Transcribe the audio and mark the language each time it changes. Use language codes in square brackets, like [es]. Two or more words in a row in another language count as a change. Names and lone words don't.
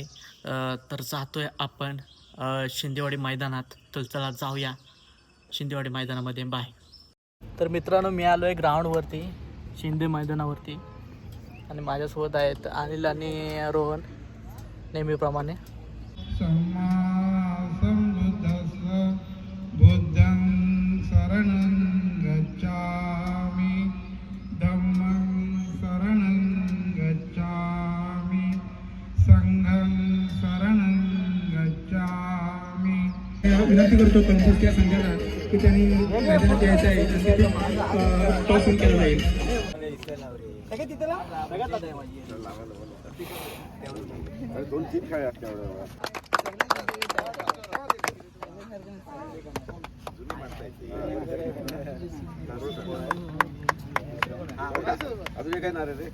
[mr] तर जातोय आपण शिंदेवाडी मैदानात. तर चला जाऊया शिंदेवाडी मैदानामध्ये. बाय. तर मित्रांनो, मी आलो आहे ग्राउंडवरती, शिंदे मैदानावरती, आणि माझ्यासोबत आहेत अनिल आणि रोहन नेहमीप्रमाणे. [pi] बुद्धं शरणं गच्छामि, धम्मं शरणं गच्छामि, संघं शरणं गच्छामि. [mr] विनंती करतो पंचायत संघाला की त्यांनी मैदानात यायचं आहे, टॉस केला जाईल. दोन तीन खेळ अजून काय ना रे.